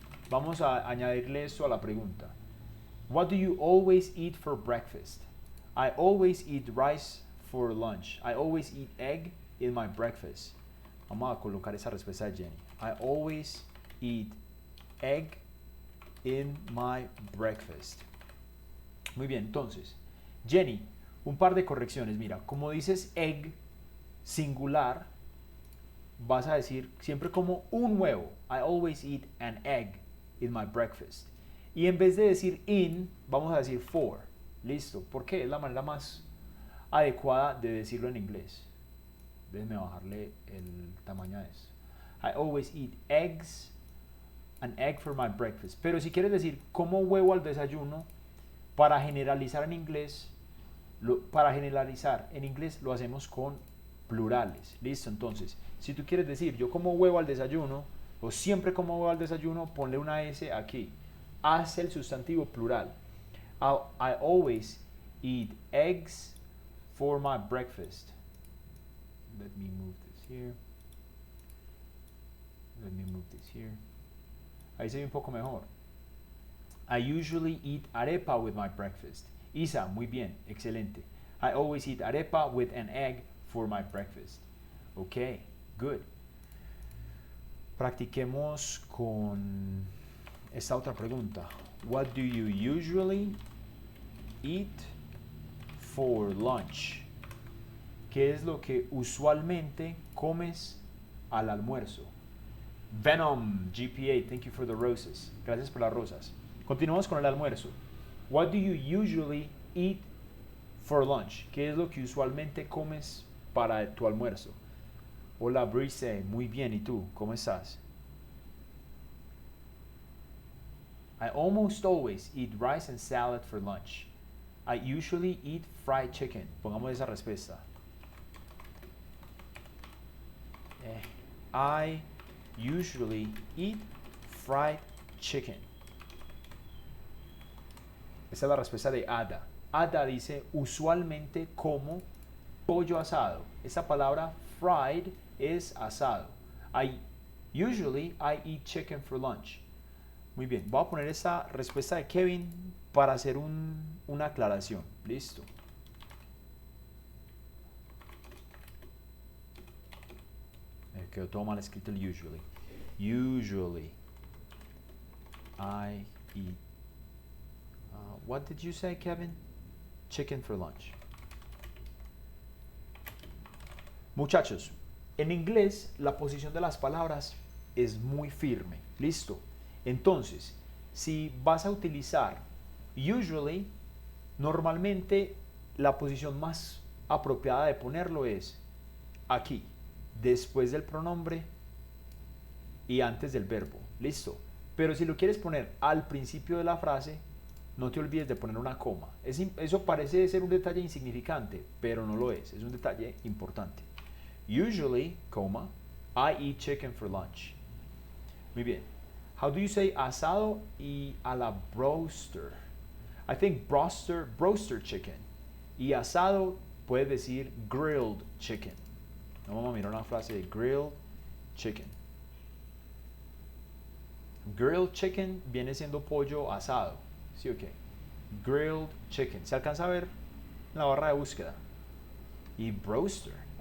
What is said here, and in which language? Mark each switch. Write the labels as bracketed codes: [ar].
[es] Vamos a añadirle esto a la pregunta. [en] What do you always eat for breakfast? I always eat rice for lunch. I always eat egg in my breakfast. [es] Vamos a colocar esa respuesta de Jenny. [en] I always eat egg in my breakfast. [es] Muy bien, entonces, Jenny, un par de correcciones. Mira, como dices egg singular, vas a decir siempre como un huevo. [en] I always eat an egg in my breakfast. [es] Y en vez de decir in, vamos a decir for. Listo. ¿Por qué? Es la manera más adecuada de decirlo en inglés. Déjenme bajarle el tamaño a esto. [en] I always eat an egg for my breakfast. [es] Pero si quieres decir como huevo al desayuno, para generalizar en inglés, lo hacemos con plurales. Listo. Entonces, si tú quieres decir yo como huevo al desayuno, o siempre como huevo al desayuno, ponle una S aquí. Haz el sustantivo plural. [en] I always eat eggs for my breakfast. Let me move this here. Let me move this here. [es] Ahí se ve un poco mejor. [en] I usually eat arepa with my breakfast. Isa, [es] muy bien, excelente. [en] I always eat arepa with an egg for my breakfast. Ok, good. [es] Practiquemos con esta otra pregunta. [en] What do you usually eat for lunch? [es] ¿Qué es lo que usualmente comes al almuerzo? [en] Venom, GPA, thank you for the roses. [es] Gracias por las rosas. Continuamos con el almuerzo. [en] What do you usually eat for lunch? [es] ¿Qué es lo que usualmente comes para tu almuerzo? Hola, Brice, muy bien, ¿y tú? ¿Cómo estás? [en] I almost always eat rice and salad for lunch. I usually eat fried chicken. [es] Pongamos esa respuesta. [en] I usually eat fried chicken. [es] Esa es la respuesta de Ada. Ada dice, usualmente como pollo asado. Esa palabra fried es asado. [en] Usually I eat chicken for lunch. [es] Muy bien, voy a poner esa respuesta de Kevin para hacer una aclaración. Listo. Me quedó todo mal escrito el usually. [en] Usually I eat. What did you say, Kevin? Chicken for lunch. [es] Muchachos, En inglés, la posición de las palabras es muy firme. Listo. Entonces, si vas a utilizar usually, normalmente la posición más apropiada de ponerlo es aquí, después del pronombre y antes del verbo. Listo. Pero si lo quieres poner al principio de la frase, no te olvides de poner una coma. Eso parece ser un detalle insignificante, pero no lo es. Es un detalle importante. [en] Usually, coma, I eat chicken for lunch. Muy bien. How do you say [es] asado y a la broster? [en] I think broster chicken. [es] Y asado puedes decir [en] grilled chicken. [es] Vamos a mirar una frase de grilled chicken. [en] Grilled chicken [es] viene siendo pollo asado. ¿Sí o qué? [en] Grilled chicken. [es] ¿Se alcanza a ver en la barra de búsqueda? Y broster.